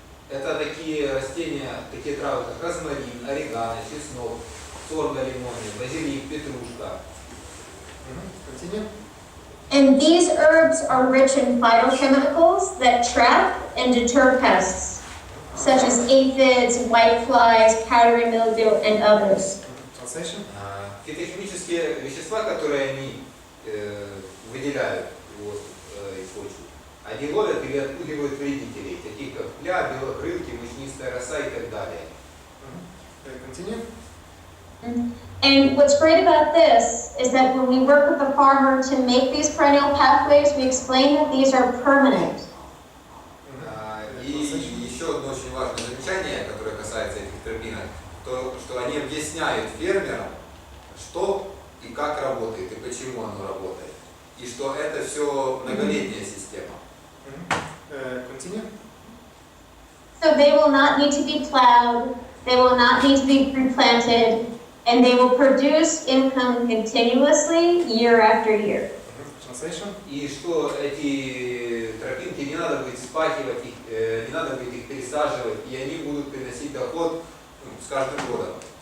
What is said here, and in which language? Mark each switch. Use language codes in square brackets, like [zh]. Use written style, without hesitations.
[ru] Это такие растения, такие травы, как розмарин, орегано, чеснок, сорго лимонный, базилик, петрушка. [en] Continue. And these herbs are rich in phytochemicals that trap and deter pests, such as aphids, whiteflies, powdery mildew, and others. Translation. [ru] Фитохимические вещества, которые они выделяют из почвы, они ловят или отпугивают вредителей, таких как пля, белокрылки, мучнистая роса и так далее. [en] Continue. And what's great about this is that when we work with the farmer to make these perennial pathways, we explain that these are permanent. [ru] И еще одно очень важное замечание, которое касается этих тропинок, то, что они объясняют фермерам, что и как работает, и почему оно работает. И что это все многолетняя система. [en] Continue. So they will not need to be plowed, they will not need to be replanted, and they will produce income continuously year after year. Translation. [ru] И что эти тропинки не надо будет спахивать их, не надо будет их пересаживать, и они будут приносить доход с каждым годом.